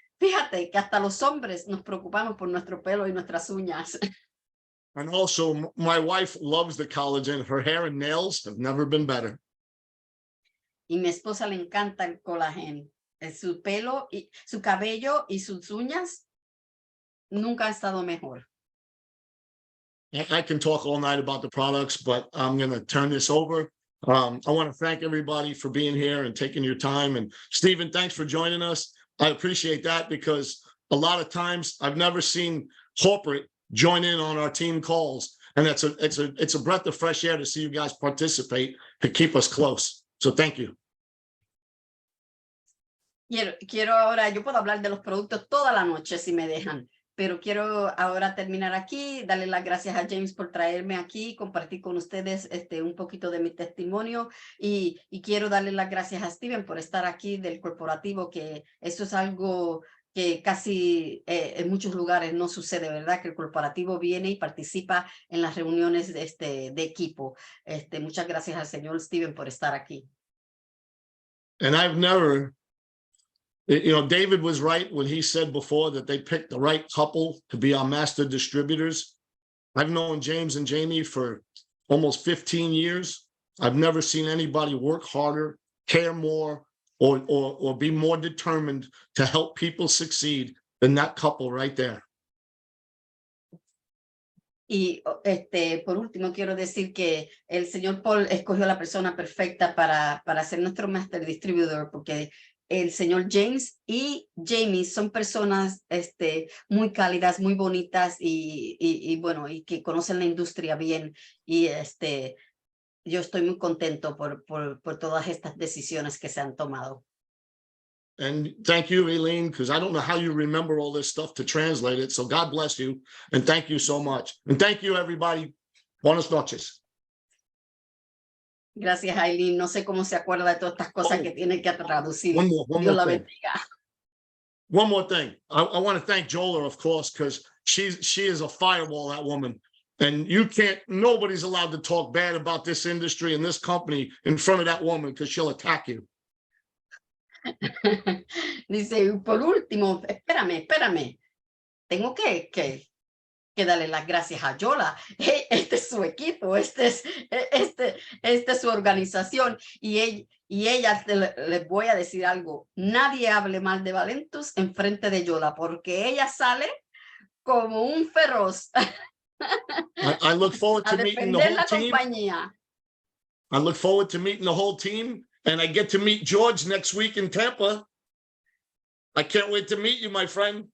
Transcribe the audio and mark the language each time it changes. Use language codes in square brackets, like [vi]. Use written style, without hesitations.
[es] Fíjate que hasta los hombres nos preocupamos por nuestro pelo y nuestras uñas. [en] And also, my wife loves the collagen. Her hair and nails have never been better. [es] Y mi esposa le encanta el colágeno. Su pelo, y su cabello y sus uñas nunca han estado mejor. [en] I can talk all night about the products, but I'm going to turn this over. I want to thank everybody for being here and taking your time. And Stephen, thanks for joining us. I appreciate that because a lot of times I've never seen corporate join in on our team calls. And it's a breath of fresh air to see you guys participate to keep us close. So thank you. [es] Quiero ahora, yo puedo hablar de los productos toda la noche si me dejan, pero quiero ahora terminar aquí, darle las gracias a James por traerme aquí, compartir con ustedes un poquito de mi testimonio y quiero darle las gracias a Steven por estar aquí del corporativo, que eso es algo que casi en muchos lugares no sucede, ¿verdad? Que el corporativo viene y participa en las reuniones de equipo. Muchas gracias al señor Steven por estar aquí. [en] And I've never, you know, David was right when he said before that they picked the right couple to be our master distributors. I've known James and Jamie for almost 15 years. I've never seen anybody work harder, care more, or be more determined to help people succeed than that couple right there. [es] Y por último, quiero decir que el señor Paul escogió a la persona perfecta para ser nuestro master distributor, porque el señor James y Jamie son personas muy cálidas, muy bonitas y bueno, y que conocen la industria bien. Y yo estoy muy contento por todas estas decisiones que se han tomado. [en] And thank you, Eileen, because I don't know how you remember all this stuff to translate it. So God bless you. And thank you so much. And thank you, everybody. [es] Buenas noches. Gracias, Aileen. No sé cómo se acuerda de todas estas cosas que tiene que traducir. [en] One [es] Dios la [en] more thing. [es] bendiga. [en] One more thing. I want to thank Jola, of course, because she is a fireball, that woman. And nobody's allowed to talk bad about this industry and this company in front of that woman because she'll attack you. [es] Dice, por último, espérame. Tengo que darle las gracias a Yola. Este es su equipo, este es su organización. Y ella, les voy a decir algo, nadie hable mal de Valentus en frente de Yola, porque ella sale como un feroz. [en] I look forward to meeting the whole team. [es] Compañía. [en] I look forward to meeting the whole team, and I get to meet George next week in Tampa. I can't wait to meet you, my friend.